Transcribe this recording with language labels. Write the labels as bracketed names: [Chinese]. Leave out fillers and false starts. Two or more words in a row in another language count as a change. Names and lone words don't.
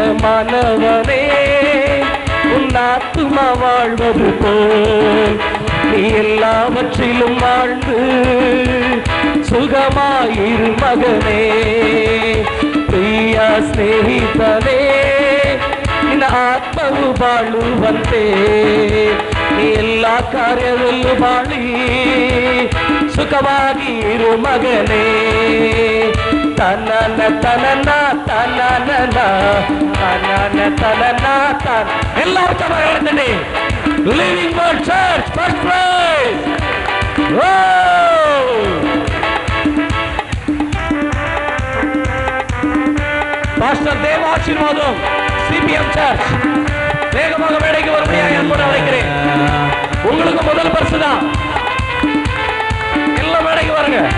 [Tamil] பிரியமானவனே உன் ஆத்துமா வாழ்வது போல் நீ எல்லாவற்றிலும் வாழ்ந்து [Kannada] ಸುಗಮಾಯಿರು ಮಗನೇ ಪ್ರಿಯ ಸ್ನೇಹಿತನೇ ನಿನ್ನ ಆತ್ಮವು ಬಾಳುವಂತೆ ನೀ ಎಲ್ಲ ಕಾರ್ಯದಲ್ಲೂ ಬಾಳಿ ಸುಖವಾಗಿ ಇರು ಮಗನೇ ತನನ ತನನ ತನನ ತನನ ತನನ ತನ ಎಲ್ಲರೂ ಕಮ ಹೇಳ್ತೇನೆ ಲಿವಿಂಗ್ ವರ್ಡ್ ಚರ್ಚ್ [English] first prize [Tamil] பாஸ்டர் தேவ ஆசீர்வாதம் சிபிஎம் சர்ச் வேகமாக மேடைக்கு வரும்படியாக அன்போடு அழைக்கிறேன். உங்களுக்கு முதல் பரிசு தான். எல்லாம் மேடைக்கு வருங்க.